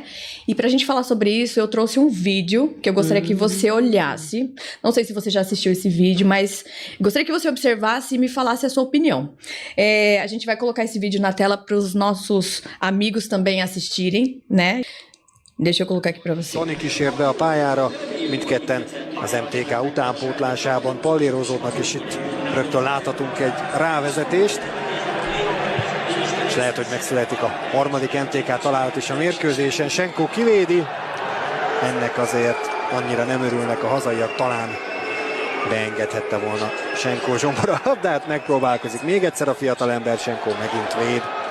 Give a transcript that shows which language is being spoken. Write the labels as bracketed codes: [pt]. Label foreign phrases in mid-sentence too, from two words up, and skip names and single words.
[pt] E pra gente falar sobre isso, eu trouxe um vídeo que eu gostaria que você olhasse. Não sei se você já assistiu esse vídeo, mas gostaria que você observasse e me falasse a sua opinião. A gente vai colocar esse vídeo na tela para os nossos amigos também assistirem, né? Deixa eu colocar aqui pra você. [hu] Toni kísér be a pályára, mindketten az MTK utánpótlásában pallérozódnak, és itt rögtön láthatunk egy rávezetést. És lehet, hogy megszületik a harmadik MTK találat is a mérkőzésen. Senko kivédi, ennek azért annyira nem örülnek a hazaiak, talán beengedhette volna Senko Zsombor a labdát, megpróbálkozik még egyszer a fiatalember, Senko megint véd.